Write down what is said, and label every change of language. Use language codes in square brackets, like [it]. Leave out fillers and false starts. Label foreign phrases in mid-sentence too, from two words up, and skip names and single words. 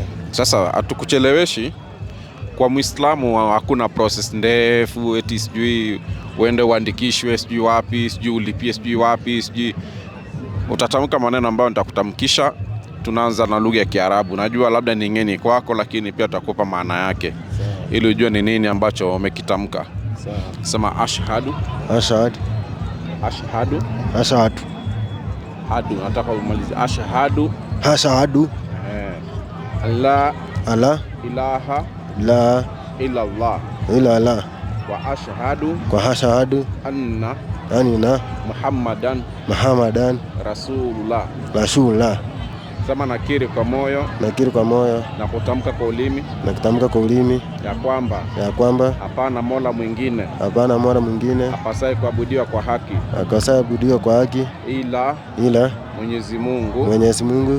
[sw] Sasa hatukucheleweshi. Kwa Muislamu hakuna process ndefu eti sijui uende uandikishwe sijui wapi, sijui ulipie sijui wapi, sijui utatamka maneno ambayo nitakutamkisha. Tunaanza na lugha ya Kiarabu. Najua labda ni ngeni kwako, lakini pia tutakupa maana yake ili ujue ni nini ambacho umekitamka. Sema ashhadu. [ar] Ashhadu. Ashhadu. Ashhadu. Hadu, [sw] nataka umalize ashhadu. [ar] Ashhadu. Allah. Allah. Ilaha. La. إلا الله. إلا الله. وأشهد. وأشهد. Anna. محمدا رسول الله. [sw] Sema nakiri kwa moyo. Nakiri kwa moyo. Na kutamka kwa ulimi. Na kutamka kwa ulimi. Ya kwamba. Hapana mola mwingine. Hapana mola mwingine. Apasaye kuabudiwa kwa haki. Apasaye kuabudiwa kwa haki. Ila. Mwenyezi Mungu.